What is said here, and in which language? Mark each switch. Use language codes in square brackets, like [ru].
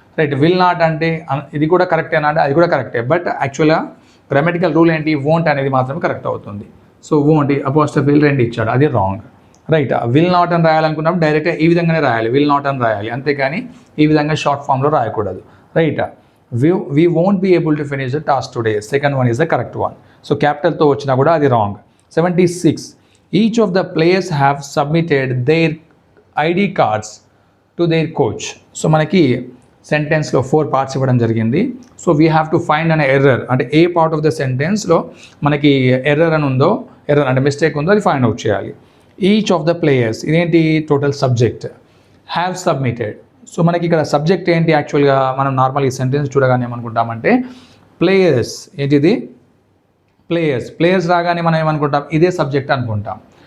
[te] Right, will not అంటే ఇది కూడా కరెక్టేనా అంటే అది కూడా కరెక్టే, బట్ యాక్చువల్గా గ్రామటికల్ రూల్ ఏంటి, వోంట్ అనేది మాత్రమే కరెక్ట్ అవుతుంది. సో వోంట్ అపాస్ట్రఫీ రెండు ఇచ్చాడు, అది రాంగ్. రైట్, విల్ నాట్ అని రాయాలనుకున్నప్పుడు డైరెక్ట్గా ఈ విధంగానే రాయాలి, విల్ నాట్ అని రాయాలి, అంతేకాని ఈ విధంగా షార్ట్ ఫామ్లో రాయకూడదు. [en] Right, we won't be able to finish the task today. Second one is the correct one. [te] So capitalతో వచ్చినా కూడా అది wrong. [en] 76, each of the players have submitted their ID cards to their coach. [te] So మనకి సెంటెన్స్లో 4 parts ఇవ్వడం జరిగింది. [en] so we have to find an error, [te] అంటే ఏ part of the సెంటెన్స్లో మనకి error అని ఉందో, ఎర్రర్ అంటే మిస్టేక్ ఉందో అది ఫైండ్ అవుట్ చేయాలి. [en] each of the players [te] ఇదేంటి, [en] Total subject, have submitted. [te] So మనకి ఇక్కడ సబ్జెక్ట్ ఏంటి, యాక్చువల్గా మనం నార్మల్ ఈ సెంటెన్స్ చూడగానే ఏమనుకుంటామంటే ప్లేయర్స్, ఏంటిది ప్లేయర్స్ రాగానే మనం ఏమనుకుంటాం, ఇదే సబ్జెక్ట్ అనుకుంటాం.